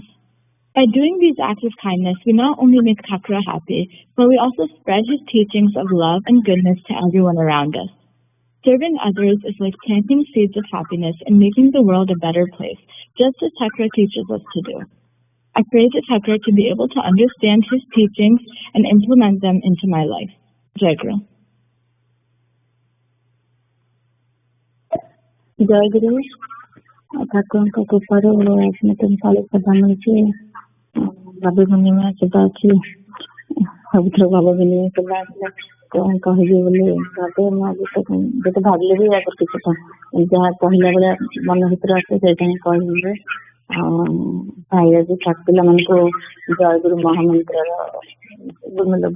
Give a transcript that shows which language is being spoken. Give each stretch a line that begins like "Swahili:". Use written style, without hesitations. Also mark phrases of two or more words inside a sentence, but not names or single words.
English: By doing these acts of kindness, we not only make Thakur happy, but we also spread his teachings of love and goodness to everyone around us. Serving others is like planting seeds of happiness and making the world a better place, just as Thakur teaches us to do. I pray to Thakur to be able to understand his teachings and implement them into my life.
Hindi: जय गुरु. जय गुरु
Odia: ଠାକୁରଙ୍କ କୃପାରୁ ସ୍ମୃତି ଫଳ ପ୍ରଦାନ ହେଇଛି ଭାବ ବିନିମୟ ସେବା ଅଛି ସବୁଥିରେ ଭାବ ବିନିମୟ ସେବା ଆସିଲା କଣ କହିବି ବୋଲି ଭାବେ ମୁଁ ଆଜି ଯେତେ ଭାବିଲେ ବି ଆଗରୁ କିଛି ଯାହା କହିଲା ବେଳେ ମନ ଭିତରେ ଆସେ ସେଇଟା ହିଁ କହିବି ଭାଇ ଆଜି ପିଲାମାନଙ୍କୁ ଜୟଗୁରୁ ମହାମନ୍ତ୍ରର ଗୁରୁମୂଲ୍ୟ